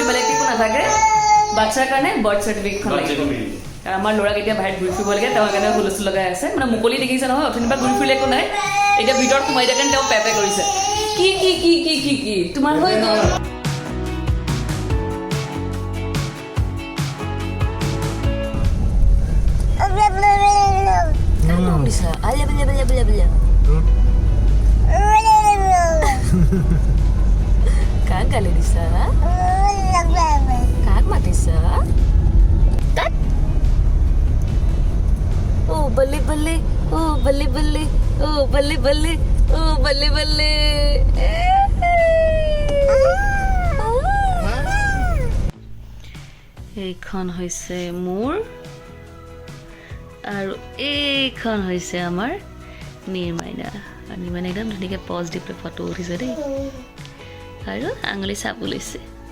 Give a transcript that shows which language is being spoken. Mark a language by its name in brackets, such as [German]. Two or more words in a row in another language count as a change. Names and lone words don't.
[Assamese] বেলেগ একো নাথাকে বাচ্চাৰ কাৰণে [English] birth certificateখন [Assamese] লাগিব আমাৰ ল'ৰাক এতিয়া বাহিৰত ঘূৰি ফুৰিব লাগে তেওঁৰ কাৰণে হুলস্থুল লগাই আছে মানে মুকলি দেখিছে নহয় অথনিৰ পৰা ঘূৰি ফুৰিলে একো নাই এতিয়া ভিতৰত সোমাই থাকে তেওঁ পেপে কৰিছে কি কি কি কি কি কি তোমাৰ হৈ গ'ল কাক গালি দিছা কাক মাতিছা [Punjabi] ਓ ਬੱਲੇ ਬੱਲੇ ਓ ਬੱਲੇ ਬੱਲੇ ਓ ਬੱਲੇ ਬੱਲੇ ਓ ਬੱਲੇ ਬੱਲੇ [Assamese] এইখন হৈছে মোৰ আৰু এইখন হৈছে আমাৰ নিৰ্মাইনা আৰু নিৰ্মাইনা একদম ধুনীয়াকৈ পজ দি পেলাই ফটো উঠিছে দেই আৰু আঙুলি চাপ লৈছে